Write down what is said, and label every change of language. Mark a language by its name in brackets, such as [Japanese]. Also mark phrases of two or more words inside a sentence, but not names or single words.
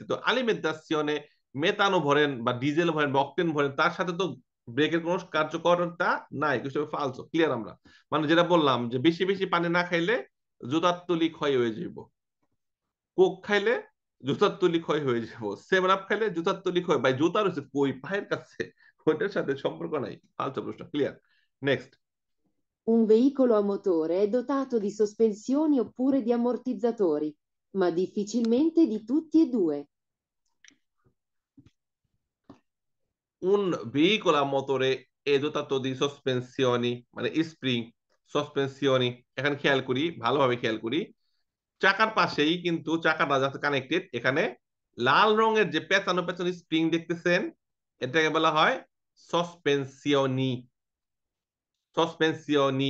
[Bangla] তো [Italian] alimentazione metano [Bangla] ভরেন বা ডিজেল ভরেন বা অক্টেন ভরেন, তার সাথে তো ব্রেকের কোনো কার্যকরতা নাই, কিছু ফালসো। ক্লিয়ার? আমরা মানে যেটা বললাম যে বেশি বেশি পানি না খাইলে জুতার তলি ক্ষয় হয়ে যাব, কোক খাইলে জুতার তলি ক্ষয় হয়ে যাব, সেভেন আপ খাইলে জুতার তলি ক্ষয়, ভাই জুতা রয়েছে কই? পায়ের কাছে, ওইটার সাথে সম্পর্ক নাই। ফালতু প্রশ্ন। ক্লিয়ার? নেক্সট। [Italian] Un veicolo a motore è dotato di sospensioni oppure di ammortizzatori, ma difficilmente di tutti e due. Un veicolo a motore è dotato di sospensioni, [Bangla] মানে স্প্রিং, সসপেনশনি। এখন খেয়াল করি, ভালোভাবে খেয়াল করি, চাকার পাশেই কিন্তু চাকাটা যাতে কানেক্টেড, এখানে লাল রঙের যে পেঁচানো পেঁচানো স্প্রিং দেখতেছেন, এটাকে বলা হয় সসপেনশনি, সসপেনশনি।